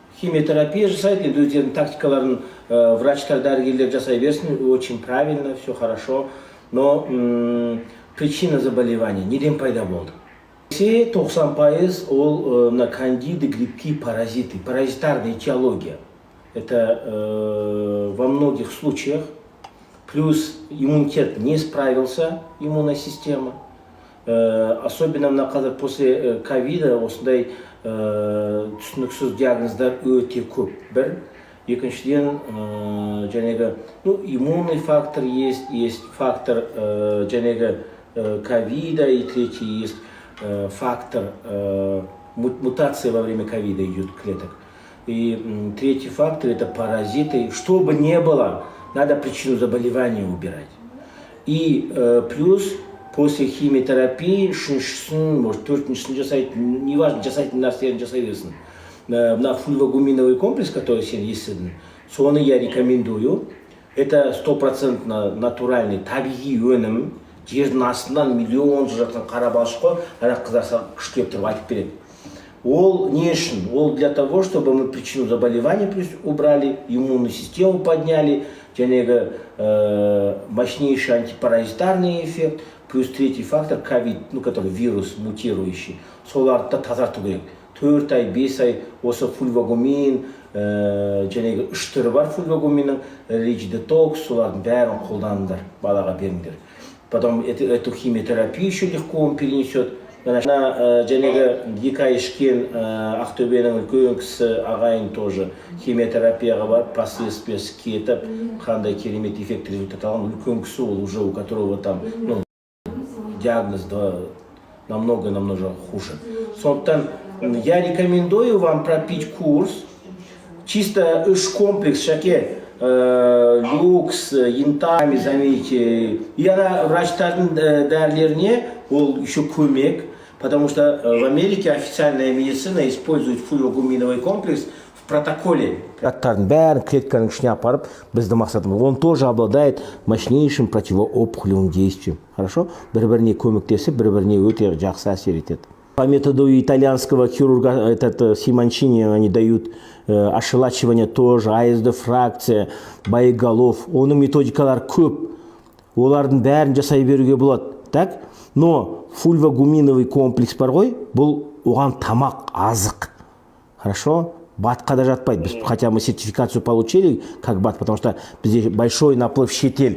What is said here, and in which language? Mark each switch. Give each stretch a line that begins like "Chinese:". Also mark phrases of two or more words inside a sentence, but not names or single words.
Kazakh: химиотерапия жасайды, енді өздерінің тактикаларын врачтар, дәрігерлер жасай берсін,
Russian: очень правильно, все хорошо, но причина заболевания
Kazakh: неден пайда болды?
Russian: Все 90% ол на кандиды, грибки, паразиты, паразитарная этиология. Это во многих случаях. Плюс иммунитет не справился, иммунная система. Особенно после ковида
Kazakh: осындай түсініксіз диагноздар өте көп. Бір.
Russian: Екіншіден, иммунный фактор есть фактор ковида, и третий есть фактор мутации во время ковида идет клеток. И третий фактор это паразиты. Что бы ни было, надо причину заболевания убирать. И плюс после химиотерапии, может,
Kazakh: жасайды, неважно, жасайтын нәрселерін жасай берсін.
Russian: На фульвогуминовый комплекс, который есть, соны я рекомендую. Это 100% натуральный,
Kazakh: табиғи өнім. Жердің астынан миллион жыл жатқан қара балшық қой, ана қыздар күштеп тұрып айтып береді. Ол не үшін?
Russian: Ол для того, чтобы мы причину заболевания убрали, иммунную систему подняли, мощнейший антипаразитарный эффект, плюс третий фактор ковид, который вирус мутирующий.
Kazakh: Соларды тазарту керек. 4 ай, 5 ай осы фульвогумин, 3 түрі бар фульвогуминнің, рич детокс, солардың бәрін қолданыңдар, балаға беріңдер.
Russian: Потом эту химиотерапию еще легко он перенесет.
Kazakh: Екі ай ішкен Ақтөбенің үлкен кісі ағайын тоже химиотерапияға барып, последствиясы кетіп, қандай керемет эффект результат алған үлкен кісі, ол
Russian: уже у которого там диагноз намного хуже. Сондықтан я рекомендую вам пропить курс, чисто
Kazakh: үш комплекс
Russian: шаке, люкс, янтами, заметьте.
Kazakh: И врачтардың дәрілеріне ол еще көмек,
Russian: потому что в Америке официальная медицина использует фульвогуминовый комплекс в протоколе.
Kazakh: Бәрін клетканың ішіне апарып, біздің мақсатымыз.
Russian: Он тоже обладает мощнейшим противоопухолевым действием. Хорошо?
Kazakh: Бір-біріне көмектесіп, бір-біріне өте жақсы әсер етеді.
Russian: По методу итальянского хирурга, Симончини, они дают ошелачивание тоже, АСД-фракция, боеголов.
Kazakh: Оның методикалар көп. Олардың бәрін жасай беруге болады.
Russian: Так? Но фульвогуминовый комплекс
Kazakh: бар ғой, бұл оған тамақ, азық.
Russian: Хорошо?
Kazakh: Батқа да жатпайды. Біз
Russian: хотя мы сертификацию получили как бат, потому что бізде большой наплыв шетел.